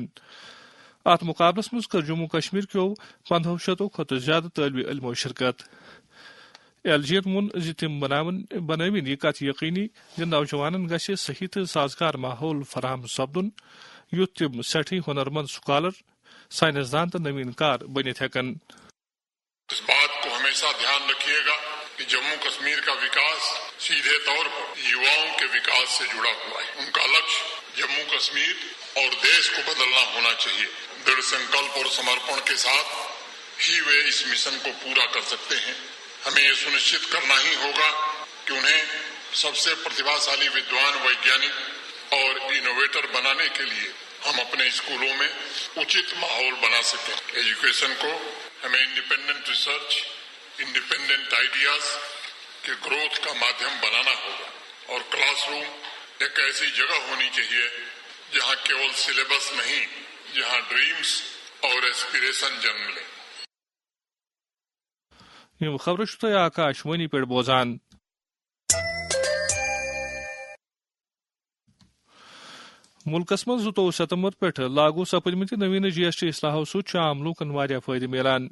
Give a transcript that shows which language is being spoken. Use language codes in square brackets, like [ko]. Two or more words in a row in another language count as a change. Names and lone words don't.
[ks] اتھ مقابلس منٛز کٔر جموں کشمیر کیو 1500 کھۄتہٕ زیادٕ طٲلبہِ علمو شرکت. LG ین ووٚن زِ تِم بنٲوِن یہِ کتھ یقینی زِ نوجوانن گژھِ صحیح تہٕ سازگار ماحول فراہم سپدُن یُتھ تِم سٮ۪ٹھٕے ہُنر مند سکالر سائنسدان تہٕ نوین کار بنِتھ ہیٚکن. [hi] इस बात को हमेशा ध्यान रखिएगा कि जम्मू कश्मीर का विकास सीधे तौर पर युवाओं के विकास से जुड़ा हुआ है. उनका लक्ष्य जम्मू कश्मीर और देश को बदलना होना चाहिए. دृढ़ संकल्प اور समर्पण के साथ ही वे इस मिशन को पूरा कर सकते हैं. हमें ये सुनिश्चित करना ही होगा कि उन्हें सबसे प्रतिभाशाली विद्वान, वैज्ञानिक और इनोवेटर बनाने के लिए हम अपने स्कूलों में उचित माहौल बना सकें. एजुकेशन को हमें [en] independent research, independent ideas [hi] के ग्रोथ का माध्यम बनाना होगा और क्लासरूम एक ऐसी जगह होनी चाहिए जहां केवल सिलेबस नहीं, जहां ड्रीम्स और एस्पिरेशन जन्म लें. [ks] یم خبرٕ چھُ تُہۍ آکاشوانی پٮ۪ٹھ بوزان. ملکس منٛز 22 ستمبر پٮ۪ٹھ لاگو سپدمٕتہِ نویٖن GST اصلاحو سۭتۍ چھُ عام لوٗکن واریاہ فٲیدٕ میلان.